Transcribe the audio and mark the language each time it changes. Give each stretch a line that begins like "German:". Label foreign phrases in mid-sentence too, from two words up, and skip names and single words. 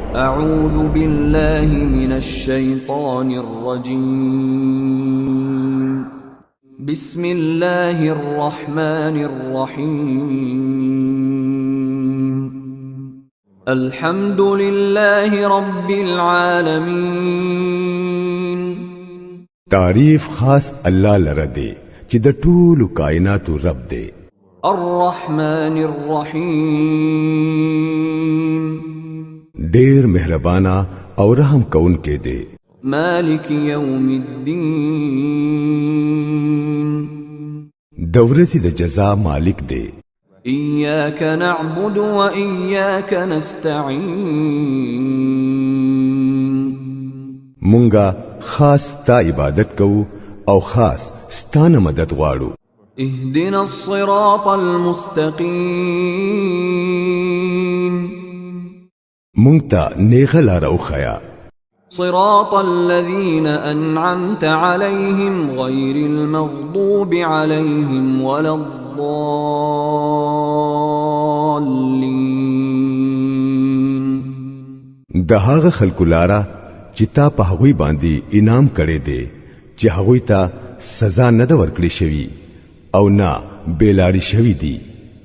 Arabic: أعوذ بالله من الشيطان الرجيم بسم الله الرحمن الرحيم الحمد لله رب العالمين
Pashto: تعریف خاص الله لره دی چې د ټولو کائناتو رب دی.
Arabic: الرحمن الرحيم
Pashto: ډیر مهربانا او رحم کون کې دی.
Arabic: مالك يوم الدين
Pashto: د ورځې د جزا مالک دی.
Arabic: إياك نعبد وإياك نستعين
Pashto: مونږه خاص تا عبادت کوو او خاص ستانه مدد غواړو.
Arabic: اهدنا الصراط المستقيم
Pashto: مونږ ته نیغه لار وښیه.
Arabic: صراط الذين أنعمت عليهم غير المغضوب عليهم ولا الضالين
Pashto: د هغه خلکو لاره چې تا په هغوی باندې انعام کړی دی چې هغوی ته سزا نه ده ورکړې شوی او نه بیلاری شوی دی.